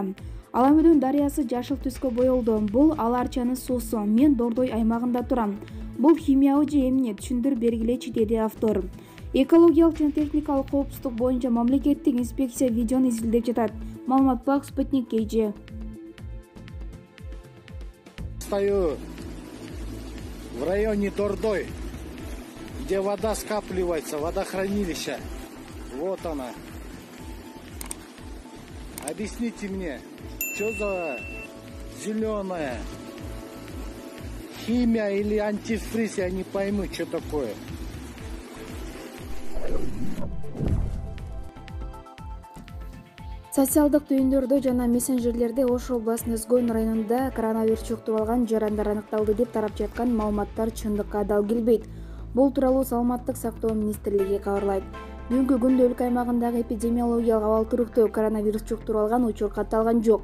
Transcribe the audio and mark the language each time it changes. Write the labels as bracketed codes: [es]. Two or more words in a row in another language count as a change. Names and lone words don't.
[ky] Аламөдөн дарыясы жашыл түскө боелду. Бул ал арчанын суусу. Мен Дордой аймагында турам. Бул химиялык же эмне түшүндүрүп бергилечи, деди автор. Экологиялык жана техникалык коопсуздук боюнча мамлекеттик инспекция видеону изилдеп жатат. Маалымат бак Спутник KG. [ru] Стою в районе Дордой, где вода скапливается, водохранилище. Вот она. Объясните мне, что за зеленая химия или антифриз, я не пойму, что такое. [ky] Социалдык түйүндөрдө жана мессенджерлерде Ош областынын Өзгөн районунда коронавирус жуктуруп алган жарандар аныкталды деп тарап жаткан маалыматтар чындыкка дал келбейт. Бул тууралуу Саламаттык сактоо министрлиги кабарлайт. Бүгүнкү күндө өлкө аймагындагы эпидемиологиялык абал туруктуу, коронавирус жуктуруп алган учур катталган жок.